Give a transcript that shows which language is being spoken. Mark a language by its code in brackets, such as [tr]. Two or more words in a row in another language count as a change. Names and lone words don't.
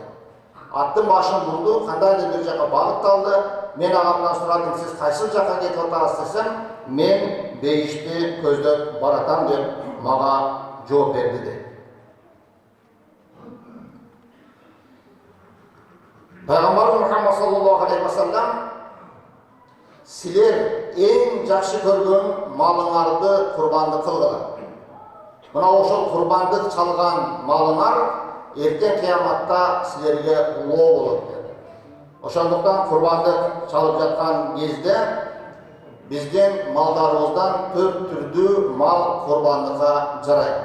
[ky] Аттын башын бурду, кандайдыр бир жака багытталды. Мен агамдан сурадым: "Сиз кайсы жака кетип атасыз?" десем, "Мен бейишти көздөп баратам" деп мага жооп берди. Пайгамбар Мухаммад [ar] صلى الله عليه وسلم: [ky] "Силер эң жакшы көргөн малыңарды курбандык кылгыла. Мына ошол курбандык чалган малыңар эртең кыяматта силерге улоо болот" dedi. Ошондуктан курбандык чалып жаткан кезде биздин малдарыбыздан 4 түрдүү мал курбандыкка жарайт.